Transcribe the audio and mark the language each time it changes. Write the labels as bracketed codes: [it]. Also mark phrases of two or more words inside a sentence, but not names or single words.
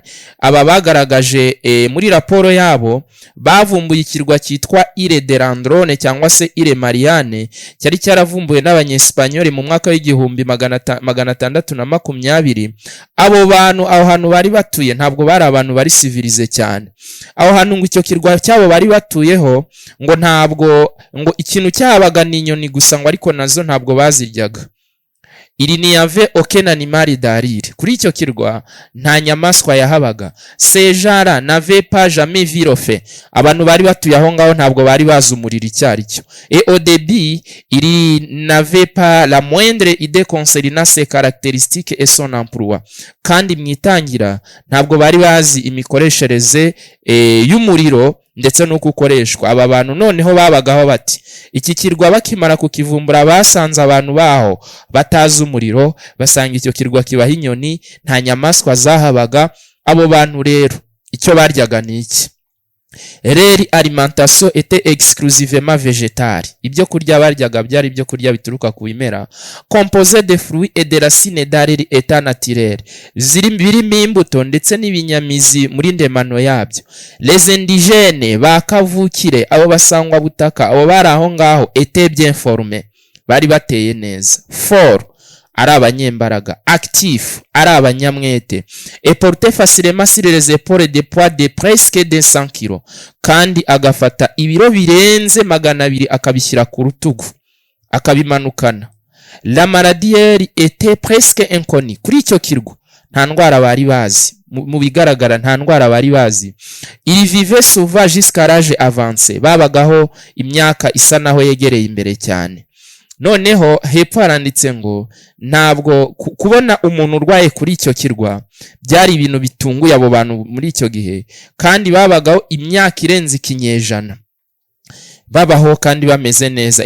[rw] Aba bagaragaje muri raporo yabo bavumbuye ikirwa cyitwa Ile de Landrone cyangwa se Ile Mariane, cyari cyaravumbuwe n'abanyespanyoli mu mwaka w'igihumbi 1620. Abo bantu aho hantu bari batuye ntabwo bari abantu bari civilize cyane. Aho hantu ngo icyo kirwa cyabo bari batuyeho ngo ntabwo ngo ikintu cyabaga ni inyoni gusa, ngo ariko nazo ntabwo baziryaga. [fr] Il n'y avait aucun animal d'arire. [rw] Kuri icyo kirwa nta nyamaswa yahabaga. [fr] Ces gens-là n'avaient pas jamais vu le feu. [rw] Abantu bari batuye aho ngaho ntabwo bari bazi umuriro icyari cyo. [fr] Et au début, il n'avait pas la moindre idée concernant ses caractéristiques et son emploi. [rw] Kandi mwitangira ntabwo bari bazi imikoreshereze y'umuriro ndetse nuko ukoreshwa. Aba bantu noneho babagaho bati, iki kirwa bakimara kukivumbura basanze abantu baho batazi umuriro, basanga icyo kirwa kibaho inyoni, nta nyamaswa zahabaga. Abo bantu rero icyo baryaga ni iki? [fr] Leur alimentation était exclusivement végétale. [rw] Ibyo kurya baryaga byari ibyo kurya bituruka ku bimera, [fr] composé de fruits et de racines d'arbre état naturel, [rw] birimo imbuto ndetse n'ibinyamizi muri ndemano yabyo. [fr] Les indigènes [rw] bakavukire, abo basangwa butaka, abo bari aho ngaho, [fr] étaient bien formés, [rw] bari bateye neza. Fort, ari abanyembaraga, actif, ari abanyamwete, [fr] et portait facilement sur les épaules des poids de presque 200 kg, [rw] kandi agafata ibiro birenze 200 akabishyira ku rutugu akabimanukana. [fr] La maladie était presque inconnue. [rw] Kuri icyo kirwa nta ndwara bari bazi, mu bigaragara nta ndwara bari bazi. [fr] Il vivait souvent jusqu'à l'âge avancé, [rw] babagaho imyaka isa naho yegereye imbere cyane. Noneho hepfo haranditse ngo ntabwo kubona umuntu urwaye kuri icyo kirwa byari ibintu bitunguye abo bantu muri icyo gihe, kandi babagaho imyaka irenze ikinyejana babaho kandi bameze neza.